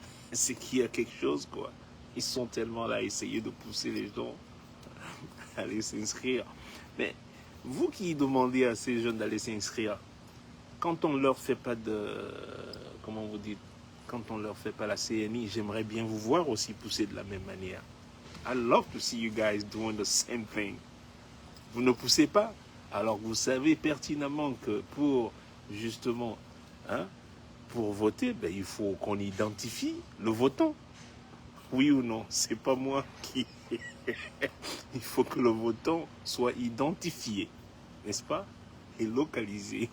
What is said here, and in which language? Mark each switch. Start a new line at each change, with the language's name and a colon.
French: C'est qu'il y a quelque chose, quoi. Ils sont tellement là à essayer de pousser les gens à aller s'inscrire. Mais vous qui demandez à ces jeunes d'aller s'inscrire, quand on leur fait pas comment vous dites, quand on leur fait pas la CNI, j'aimerais bien vous voir aussi pousser de la même manière.
English: I love to see you guys doing the same thing.
French: Vous ne poussez pas, alors vous savez pertinemment que pour justement pour voter, ben, il faut qu'on identifie le votant. Oui ou non? C'est pas moi qui... Il faut que le votant soit identifié, n'est-ce pas? Et localisé.